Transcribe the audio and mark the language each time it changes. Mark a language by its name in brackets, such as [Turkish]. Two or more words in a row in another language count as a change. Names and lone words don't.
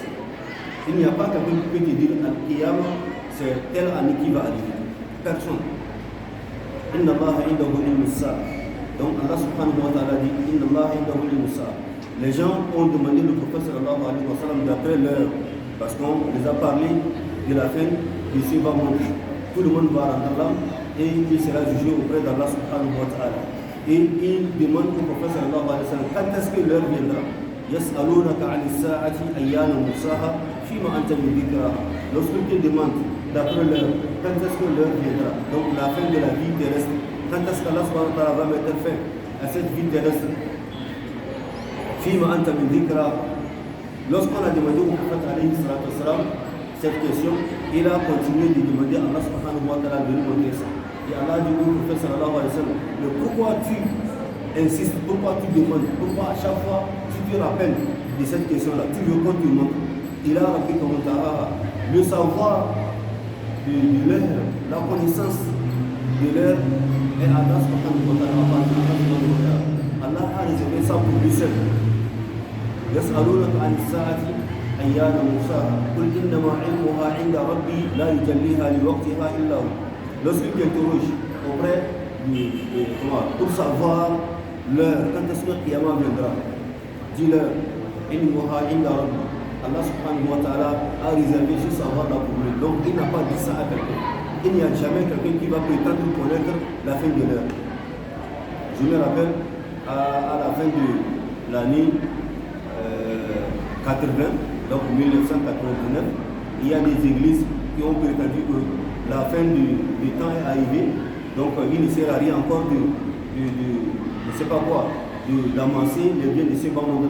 [French] Il n'y a pas quelqu'un qui peut te dire Al-Qiyamah, c'est telle année qui va arriver. Personne. [Arabic] إن الله عنده علم الساعة. Donc الله سبحانه وتعالى dit إن الله عنده علم الساعة. [French] Les gens ont demandé le prophète [Arabic] صلى الله عليه وسلم [French] d'après l'heure, parce qu'on les a parlé de la fin de ce bas monde. Tout le monde va rentrer là et il sera jugé auprès d'Allah [Arabic] سبحانه وتعالى. [French] Et il demande au prophète [Arabic] صلى الله عليه وسلم [French] quand est-ce que l'heure viendra. [Arabic] يسألونك عن الساعة أيان مرساها فيما أنت من ذكرها. [French] Lorsqu'il te demande d'après l'heure, quand est-ce que l'heure viendra, donc la fin de la vie terrestre, quand est-ce qu'Allah [Arabic] سبحانه وتعالى [French] va mettre fin à cette vie terrestre, [Arabic] فيما أنت من ذكرها. [French] Lorsqu'on a demandé au prophète [Arabic] عليه الصلاة والسلام [French] cette question, il a continué de demander à Allah [Arabic] سبحانه وتعالى [French] de lui montrer ça. Et Allah dit au prophète [Arabic] صلى الله عليه وسلم, [French] mais pourquoi tu insistes, pourquoi tu demandes, pourquoi à chaque fois tu te rappelles de cette question-là, tu veux qu'on te montre. Il a rappelé comme le savoir de l'heure, la connaissance de l'heure et Allah [Arabic] سبحانه وتعالى. [French] Allah a réservé ça pour lui seul. [Arabic] يسألونك عن الساعة أيان مرساها قل إنما علمها عند ربي لا يجليها لوقتها إلا هو. [French] Lorsqu'il t'interroge auprès pour savoir l'heure, quand est-ce que le Qiyamah viendra, dis-leur [Arabic] علمها عند ربي. [French] Allah [Arabic] سبحانه وتعالى [French] a réservé ce savoir-là pour lui. Donc il n'a pas dit ça à quelqu'un. Il n'y a jamais quelqu'un qui va prétendre connaître la fin de l'heure. Je me rappelle à la fin de l'année 80, donc 1989, il y a des églises qui ont prétendu que la fin du temps est arrivée, donc il ne sert à rien encore de ne sais pas quoi, d'amasser les biens de ces bas mondes-là.